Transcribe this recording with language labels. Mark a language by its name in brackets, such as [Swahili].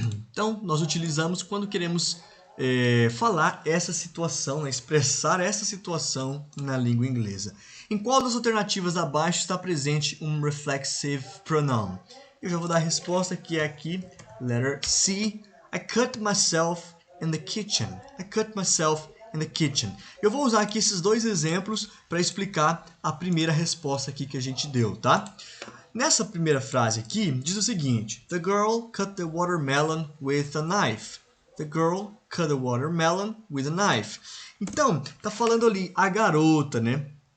[Portuguese] Então, nós utilizamos quando queremos falar essa situação, expressar essa situação na língua inglesa. Em qual das alternativas abaixo está presente um reflexive pronoun? Eu já vou dar a resposta que é aqui, letter C. [English] I cut myself in the kitchen. I cut myself in the kitchen. [Portuguese] Eu vou usar aqui esses dois exemplos para explicar a primeira resposta aqui que a gente deu, tá? Nessa primeira frase aqui, diz o seguinte: [English] The girl cut the watermelon with a knife. The girl cut the watermelon with a knife. [Portuguese] Então, tá falando ali a garota, né?